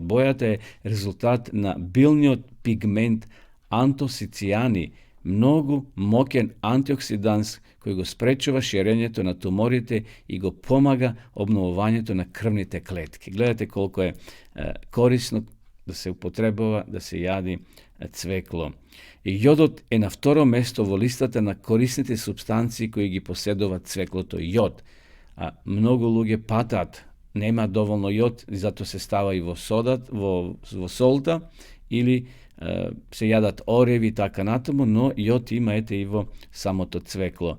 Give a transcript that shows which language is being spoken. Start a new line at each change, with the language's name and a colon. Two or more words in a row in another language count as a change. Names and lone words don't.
Macedonian: Бојата е резултат на билниот пигмент антосицијани, многу моќен антиоксиданс кој го спречува ширењето на туморите и го помага обновувањето на крвните клетки. Гледате колку е корисно да се употребава, да се јади цвекло. И јодот е на второ место во листата на корисните субстанции кои ги поседува цвеклото јод. А многу луѓе патат, нема доволно јод, и зато се става и во солта, или се јадат ореви и така натаму, но јод има ете и во самото цвекло.